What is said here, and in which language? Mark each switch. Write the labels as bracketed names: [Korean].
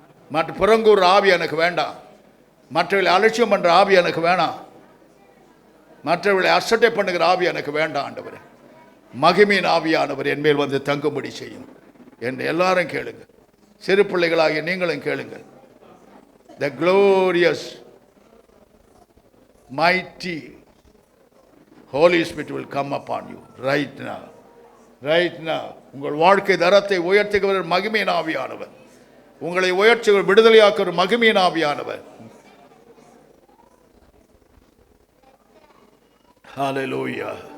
[Tamil] மற்ற புறங்கூர் ஆவி எனக்கு வேண்டாம். மற்றவர்களை அலட்சியம் பண்ணுற ஆவி எனக்கு வேணாம். மற்றவர்களை அசட்டை பண்ணுகிற ஆவி எனக்கு வேண்டாம். ஆண்டவரே மகிமையின் ஆவியானவர் என் மேல் வந்து தங்கும்படி செய்யும் என்று எல்லாரும் கேளுங்க. சிறு பிள்ளைகளாகிய நீங்களும் கேளுங்க. [English] The glorious mighty Holy Spirit will come upon you right now. Right now. [Tamil] உங்கள் வாழ்க்கை தரத்தை உயர்த்துகிற மகிமையின் ஆவியானவர், உங்களை உயர்த்துகிற விடுதலையாக்குற மகிமையின் ஆவியானவர். [English] Hallelujah.